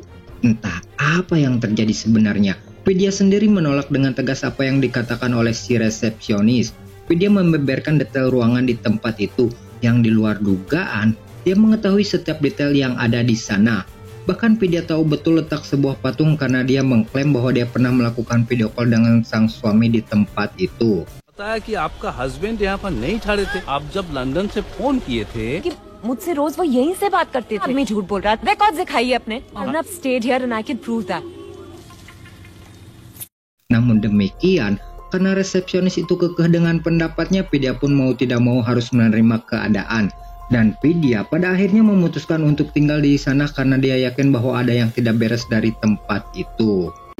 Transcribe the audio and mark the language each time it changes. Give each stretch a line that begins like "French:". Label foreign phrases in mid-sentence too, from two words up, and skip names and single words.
Indonesian: Entah apa yang terjadi sebenarnya. Vidya sendiri menolak dengan tegas apa yang dikatakan oleh si resepsionis. Vidya membeberkan detail ruangan di tempat itu, yang di luar dugaan, dia mengetahui setiap detail yang ada di sana. Bahkan Vidya tahu betul letak sebuah patung karena dia mengklaim bahwa dia pernah melakukan
English: video call
Indonesian: dengan sang suami di tempat itu.
Hindi: बताया कि आपका हस्बैंड यहाँ पर नहीं ठहरे थे, आप जब लंदन से फोन किए थे कि मुझसे रोज वो यहीं से बात करते थे। मैं झूठ बोल रहा था। रिकॉर्ड दिखाइए अपने। अर्नब
English: stayed here and I can prove that.
Indonesian: Namun demikian, karena resepsionis itu kekeh dengan pendapatnya, Vidya pun mau tidak mau harus menerima keadaan. Dan Vidya pada akhirnya memutuskan untuk tinggal di sana karena dia yakin bahwa ada yang tidak beres dari tempat itu.